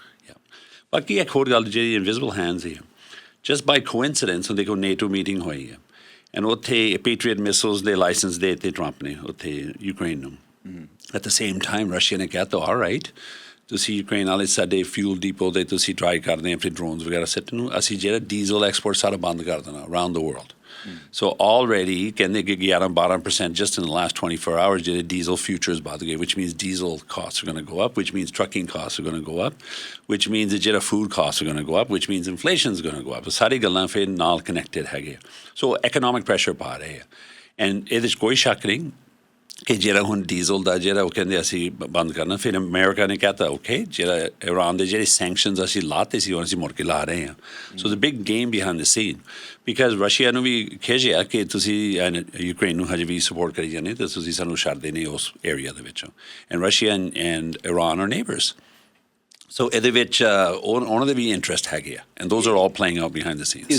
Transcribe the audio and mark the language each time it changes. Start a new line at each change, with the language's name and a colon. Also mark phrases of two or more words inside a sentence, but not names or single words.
Punjabi: ਬਾਕੀ ਇੱਕ ਹੋਰ ਗੱਲ ਜਿਹੜੀ
English: invisible hands
Punjabi: ਹੈ
English: just by coincidence
Punjabi: ਦੇਖੋ
English: NATO meeting
Punjabi: ਹੋਈ ਹੈ ਐਂਡ ਉੱਥੇ
English: Patriot missiles
Punjabi: ਦੇ ਲਾਇਸੈਂਸ ਦੇ ਦਿੱਤੇ ਟਰੰਪ ਨੇ ਉੱਥੇ ਯੂਕਰੇਨ ਨੂੰ
English: at the same time
Punjabi: ਰਸ਼ੀਆ ਨੇ ਕਿਹਾ ਤਾਂ
English: all right
Punjabi: ਤੁਸੀਂ ਯੂਕਰੇਨ ਵਾਲੇ ਸਾਡੇ
English: fuel depot
Punjabi: ਦੇ ਤੁਸੀਂ ਟਰਾਈ ਕਰਦੇ ਆਪਣੇ ਡਰੋਨਸ ਵਗੈਰਾ ਸਿੱਟਣ ਨੂੰ ਅਸੀਂ ਜਿਹੜਾ
English: diesel export
Punjabi: ਸਾਰਾ ਬੰਦ ਕਰ ਦੇਣਾ
English: around the world so already
Punjabi: ਕਹਿੰਦੇ ਕਿ 11-12%
English: just in the last 24 hours
Punjabi: ਜਿਹੜੇ
English: diesel futures
Punjabi: ਵੱਧ ਗਏ
English: which means diesel costs are going to go up which means trucking costs are going to go up which means ਜਿਹੜਾ food costs are going to go up which means inflation is going to go up
Punjabi: ਸਾਰੀ ਗੱਲਾਂ ਫਿਰ ਨਾਲ ਕਨੈਕਟਡ ਹੈਗੇ ਸੋ
English: economic pressure
Punjabi: ਪਾ ਰਹੇ ਆ ਐਂਡ ਇਹਦੇ 'ਚ ਕੋਈ ਸ਼ੱਕ ਨਹੀਂ ਕਿ ਜਿਹੜਾ ਹੁਣ ਡੀਜ਼ਲ ਦਾ ਜਿਹੜਾ ਉਹ ਕਹਿੰਦੇ ਅਸੀਂ ਬੰਦ ਕਰਨਾ ਫਿਰ ਅਮਰੀਕਾ ਨੇ ਕਹਿਤਾ ਓਕੇ ਜਿਹੜਾ ਇਰਾਨ ਦੇ ਜਿਹੜੇ ਸੈਂਕਸ਼ਨਸ ਅਸੀਂ ਲਾਤੇ ਸੀ ਉਹ ਅਸੀਂ ਮੁੜ ਕੇ ਲਾ ਰਹੇ ਹਾਂ
English: so the big game behind the scene because
Punjabi: ਰਸ਼ੀਆ ਨੂੰ ਵੀ ਖਿਜਿਆ ਕਿ ਤੁਸੀਂ ਯੂਕਰੇਨ ਨੂੰ ਹਜੇ ਵੀ ਸਪੋਰਟ ਕਰੀ ਜਾਂਦੇ ਤਾਂ ਤੁਸੀਂ ਸਾਨੂੰ ਛੱਡਦੇ ਨਹੀਂ ਉਸ ਏਰੀਆ ਦੇ ਵਿੱਚੋਂ
English: and Russia and Iran are neighbours so
Punjabi: ਇਹਦੇ ਵਿੱਚ ਉਹਨਾਂ ਦੇ ਵੀ ਇੰਟਰਸਟ ਹੈਗੇ ਆ
English: and those are all playing out behind the scenes